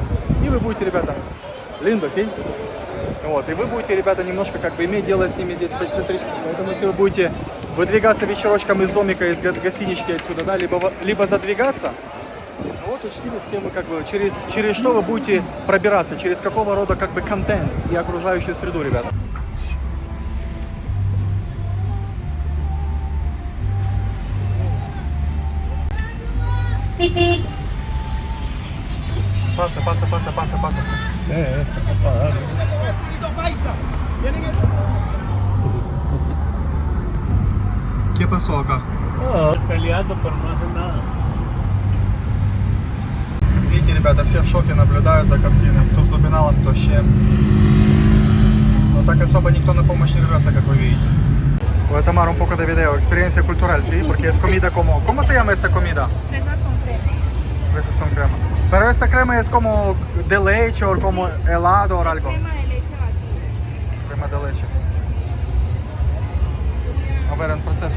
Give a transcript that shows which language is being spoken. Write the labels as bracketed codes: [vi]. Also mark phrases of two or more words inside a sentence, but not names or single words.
[ru] И вы будете, ребята, линда, сень. Вот, и вы будете, ребята, немножко, как бы, иметь дело с ними здесь по центричке. Поэтому если вы будете выдвигаться вечерочком из домика, из гостинички отсюда, да, либо задвигаться, вот учтите, с кем вы, как бы, через что вы будете пробираться, через какого рода, как бы, контент и окружающую среду, ребята. [es] Passa. ¿Qué pasó acá? Peleando, pero no hacen nada. [ru] Видите, ребята, все в шоке наблюдают за картиной. Кто с дубиналом, кто с чем. Но так особо никто на помощь не рвется, как вы видите. [es] Voy a tomar un poco de video, experiencia cultural, ¿sí? Porque es comida como... ¿Cómo se llama esta comida? Fresas con crema. Fresas con crema. Pero esta crema es como de leche o como helado o algo. Crema de leche batida. Crema de leche. A ver, en proceso.